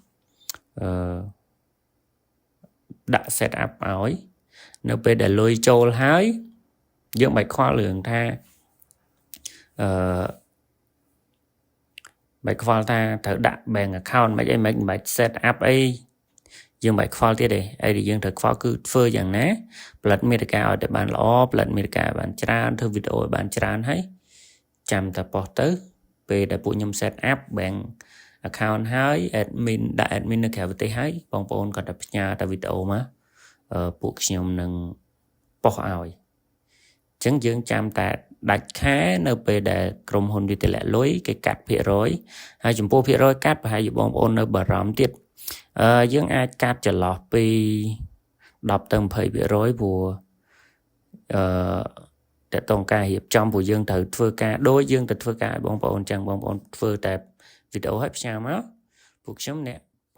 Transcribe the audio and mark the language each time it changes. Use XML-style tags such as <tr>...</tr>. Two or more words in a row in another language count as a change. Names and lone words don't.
<km>ដាក់</km> <en>set up</en> <km>ឲ្យនៅពេលដែលលុយចូលហើយយើងមិនខ្វល់រឿងថាមិនខ្វល់ថាត្រូវដាក់</km> <en>bank account</en> <km>មិនអីមិនបាច់</km> <en>set up</en> <km>អីយើងមិនខ្វល់ទៀតទេអីដែលយើង ត្រូវខ្វល់គឺធ្វើយ៉ាងណាផលិតមាតិកាឲ្យតែបានល្អផលិតមាតិកាឲ្យបានច្រើនធ្វើវីដេអូឲ្យបានច្រើនហើយចាំតែប៉ុស្តិ៍ទៅពេល ដែលពួកខ្ញុំ</km> <en>set up bank account</en> <km>ហើយ admin ដាក់ admin នៅក្រៅប្រទេសហើយបងប្អូនគាត់តែផ្ញើតែវីដេ អូមកពួកខ្ញុំនឹងប៉ុស្តិ៍ឲ្យអញ្ចឹងយើងចាំតែដាច់ខែនៅពេលដែលក្រុមហ៊ុនវាទម្លាក់លុយគេកាត់ភាគរយហើយចំពោះភាគរយកាត់ប្រហែលជាបងប្អូននៅបារម្ភទៀតយើងអាចកាត់ចន្លោះពី10ទៅ20%ព្រោះតើតងការរៀបចំពួកយើងត្រូវធ្វើការដូចយើងទៅធ្វើការឲ្យបងប្អូនចឹងបងប្អូនធ្វើតែវីដេអូឲ្យផ្សាយមកពួកខ្ញុំអ្នក</km>